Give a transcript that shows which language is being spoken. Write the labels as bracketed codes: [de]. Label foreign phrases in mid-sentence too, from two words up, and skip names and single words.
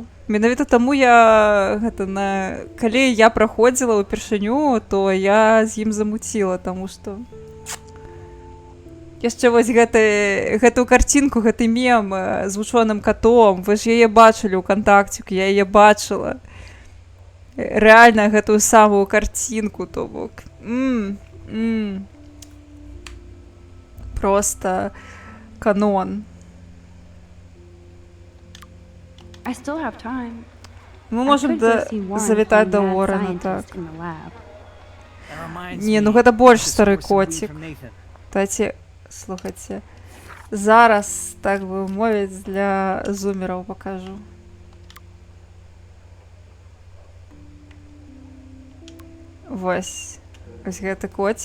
[be] Менавіта таму я калі я праходзіла ўпершыню, то я з ім замуціла, таму што яшчэ вось гэтую карцінку, гэты мем з вучоным катом, вы ж яе бачылі ў кантакціку, я яе бачыла. Рэальна гэтую самую карцінку, то бок. Просто канон. [en] I still have time. [be] Мы можам завітаць да Уоррена, так. Не, ну гэта больш стары коцік. Таці, слухайце, зараз, так бы мовіць, для зумераў пакажу. Вось гэты коцік.